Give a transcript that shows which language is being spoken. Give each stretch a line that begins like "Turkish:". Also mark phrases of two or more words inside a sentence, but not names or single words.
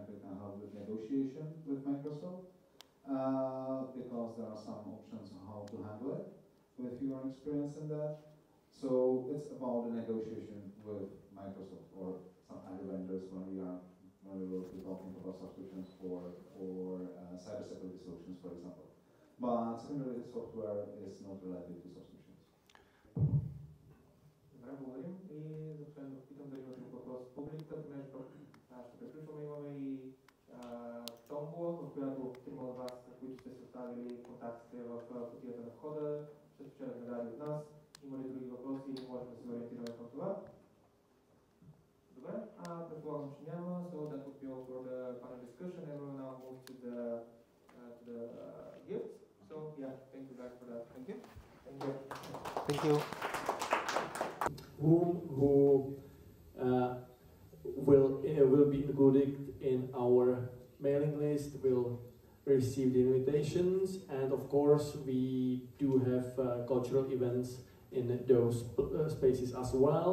English: We can help with negotiation with Microsoft because there are some options on how to handle it with your experience in that. So it's about the negotiation with Microsoft or some other vendors when we will be talking about subscriptions for cybersecurity solutions, for example. But secondary software is not related to subscriptions.
Bulgarian: Добре, благодарим. И за последно да питам дали има друг въпрос от публиката, понеже ще приключваме. Имаме и томбола, в която трима от вас, които сте съставили контактите в кутията на входа, ще спечелят награди от нас. Има ли други въпроси и можем да се ориентираме към това? Добре, предполагам, че няма.
English: So that would be all for the panel discussion, and we'll now move to the gifts. So yeah, thank you guys for that. Thank you. Thank you. Thank you. Who will be included in our mailing list will receive the invitations, and of course we do have cultural events in those spaces as well.